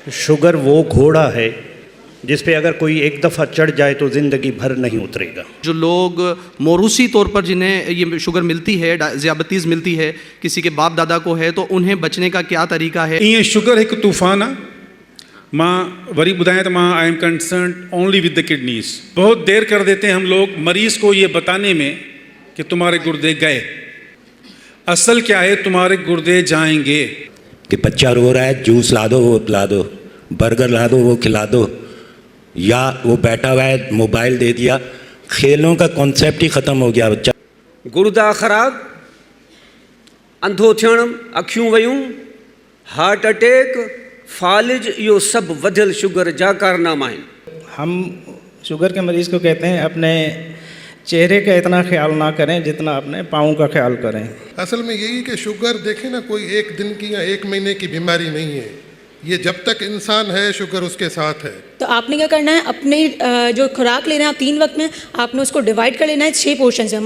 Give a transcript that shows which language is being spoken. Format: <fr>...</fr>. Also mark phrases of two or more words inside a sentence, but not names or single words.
<ur>شوگر وہ گھوڑا ہے جس پہ اگر کوئی ایک دفعہ چڑھ جائے تو زندگی بھر نہیں اترے گا. جو لوگ موروثی طور پر جنہیں یہ شوگر ملتی ہے، ذیابیطس ملتی ہے، کسی کے باپ دادا کو ہے، تو انہیں بچنے کا کیا طریقہ ہے?</ur> <sd>ये शुगर एक तूफ़ान आहे। मां वरी ॿुधायां त मां</sd> <en>I am concern only with the kidneys.</en> <ur>بہت دیر کر دیتے ہیں ہم لوگ مریض کو یہ بتانے میں کہ تمہارے گردے گئے. اصل کیا ہے، تمہارے گردے جائیں گے. کہ بچہ رو رہا ہے، جوس لا دو وہ پلا دو، برگر لا دو وہ کھلا دو، یا وہ بیٹھا ہوا ہے موبائل دے دیا، کھیلوں کا کانسیپٹ ہی ختم ہو گیا. बच्चा</ur> <sd>गुर्दा ख़राब, अंधो थियण, अखियूं वयूं,</sd> <en>heart attack,</en> <sd>फालिज, इहो सभु वधियल शुगर जा कारनामा आहिनि।</sd> <ur>ہم شوگر کے مریض کو کہتے ہیں اپنے چہرے کا اتنا خیال نہ کریں جتنا اپنے پاؤں کا خیال کریں. اصل میں یہی کہ شوگر دیکھیں نا، کوئی ایک دن کی یا ایک مہینے کی بیماری نہیں ہے. یہ جب تک انسان ہے شوگر اس کے ساتھ ہے. تو آپ نے کیا کرنا ہے، اپنے جو خوراک لے رہے ہیں آپ 3 وقت میں، آپ نے اس کو ڈیوائڈ کر لینا ہے 6 پورشن میں.</ur>